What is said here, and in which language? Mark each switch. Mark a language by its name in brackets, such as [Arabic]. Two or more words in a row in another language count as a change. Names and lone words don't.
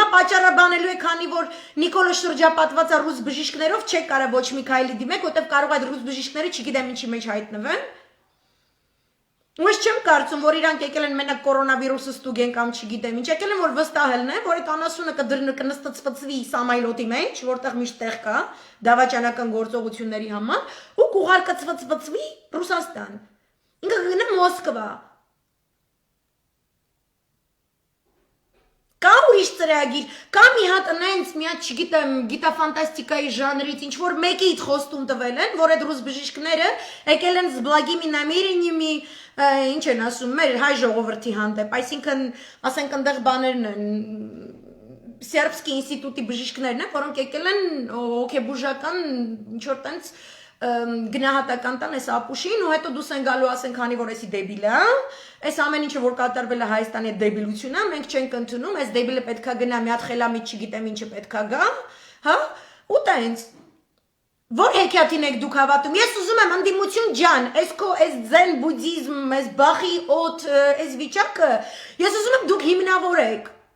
[Armenian] պատճառաբանելու եք, քանի որ Նիկոլը շրջապատված է ռուս բժիշկներով, չեք կարող ոչ մի քայլի դիմեք, որտեղ կարող է այդ ռուս բժիշկները չգիտեմ ինչի մեջ հայտնվեն։ Ու ես չեմ կարծում, որ իրանք եկել են մենակ կորոնավիրուսը ստուգեն կամ չգիտեմ ինչ, եկել են որ վստահելն է, որ այդ անասունը կնստծվի սամայլոտի մեջ, որտեղ միշտ տեղ կա դավաճանական գործողությունների համար, ու կուղարկծվծվի Ռուսաստան։ Ինքը գնա Մոսկվա։ Կա ուրիշ ծրագիր, կա մի հատ նենց մի հատ չգիտեմ գիտաֆանտաստիկայի ժանրից ինչ որ մեկից խոստում տվել են, որ այդ ռուս բժիշկները եկել են [Russian] с благими намерениями, [Armenian] ինչ են ասում, մեր հայ ժողովրդի հանդեպ, այսինքն ասենք այնտեղ բաներն են Սերբսկի ինստիտուտի բժիշկներն են, որոնք եկել են հոգեբուժական ինչ որ տենց գնահատական տան այս ապուշին ու հետո դուս են գալու ասեն քանի որ էսի դեբիլ է, այս ամեն ինչը որ կատարվել է Հայաստանի այդ դեբիլությունն է, մենք չենք ընդունում, այս դեբիլը պետքա գնա մի հատ խելամիտ չգիտեմ ինչը պետքա գա, հա, ու տենց Որ հեքիաթին եք դուք հավատում, ես ուզում եմ ընդդիմություն ջան, այս ձեն բուդդիզմ, այս բախի օդ, այս վիճակը, ես ուզում եմ դուք հիմնավորեք